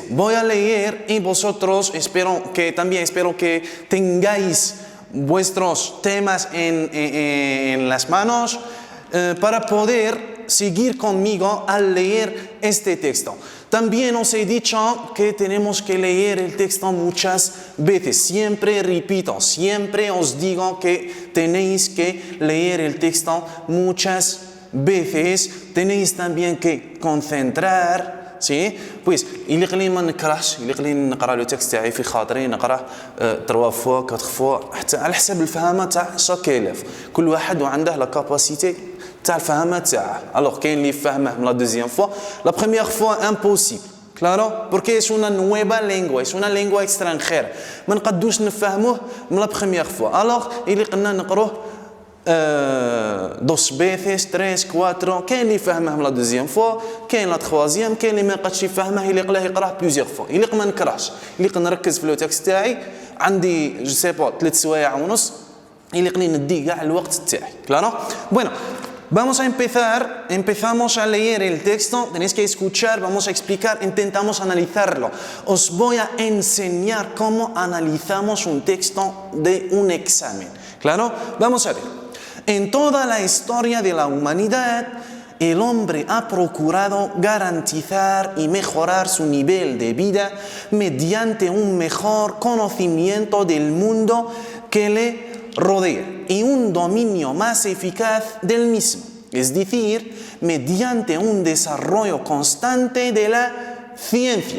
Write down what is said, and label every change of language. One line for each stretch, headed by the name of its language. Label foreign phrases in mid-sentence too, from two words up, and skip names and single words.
Spanish: Voy a leer y vosotros espero que tengáis vuestros temas en las manos para poder seguir conmigo al leer este texto. También os he dicho que tenemos que leer el texto muchas veces. Siempre repito, siempre os digo que tenéis que leer el texto muchas veces. Tenéis también que concentrar.
Arabic: سي بويس اللي قليل ما نكرهش اللي قليل نقرا
French: le texte
Arabic: تاعي في خاطري نقراه 3 فوا 4 فوا حتى على حسب الفهامه تاع
French: chaque élève
Arabic: كل واحد وعنده
French: la capacité
Arabic: تاع الفهامه تاعه الوغ كاين اللي يفهمه من
French: la deuxième fois la première fois impossible
Spanish: claro porque es una nueva lengua es una lengua extranjera
Arabic: ما نقدوش نفهموه من
French: la première fois
Arabic: الوغ اللي قلنا نقروه 2 veces 3 4 كاين اللي يفهمه من
French: la deuxième fois
Arabic: كاين
French: la troisième
Arabic: كاين اللي ما يقدش يفهمه اللي يقراه
French: plusieurs fois
Arabic: اللي ما نكرهش اللي نركز في
French: le texte
Arabic: تاعي عندي
French: je sais pas
Arabic: 3 سوايع ونص اللي قليل ندي كاع الوقت تاعي
Spanish: claro bueno vamos a empezamos a leer el texto tenéis que escuchar vamos a explicar intentamos analizarlo os voy a enseñar cómo analizamos un texto de un examen claro vamos a ver. En toda la historia de la humanidad, el hombre ha procurado garantizar y mejorar su nivel de vida mediante un mejor conocimiento del mundo que le rodea y un dominio más eficaz del mismo, es decir, mediante un desarrollo constante de la ciencia.